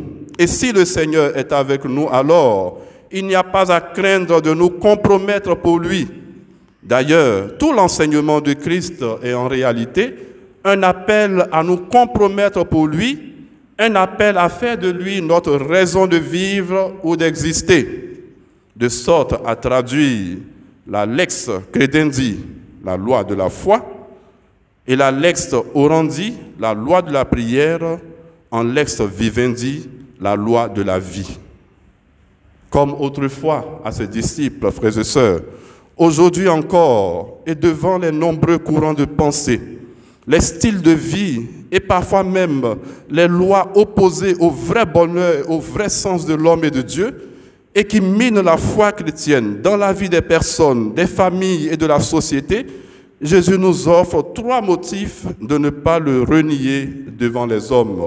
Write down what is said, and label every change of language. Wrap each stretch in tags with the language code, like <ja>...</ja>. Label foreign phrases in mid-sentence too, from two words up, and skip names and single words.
<fr>Et si le Seigneur est avec nous, alors il n'y a pas à craindre de nous compromettre pour lui. D'ailleurs, tout l'enseignement du Christ est en réalité un appel à nous compromettre pour lui, un appel à faire de lui notre raison de vivre ou d'exister, de sorte à traduire la</fr> <la>lex credendi,</la> <fr>la loi de la foi, et la</fr> <la>lex orandi,</la> <fr>la loi de la prière, en</fr> <la>lex vivendi,</la> <fr>la loi de la vie. Comme autrefois à ses disciples, frères et sœurs, aujourd'hui encore, et devant les nombreux courants de pensée, les styles de vie et parfois même les lois opposées au vrai bonheur, au vrai sens de l'homme et de Dieu, et qui minent la foi chrétienne dans la vie des personnes, des familles et de la société, Jésus nous offre 3 motifs de ne pas le renier devant les hommes.</fr>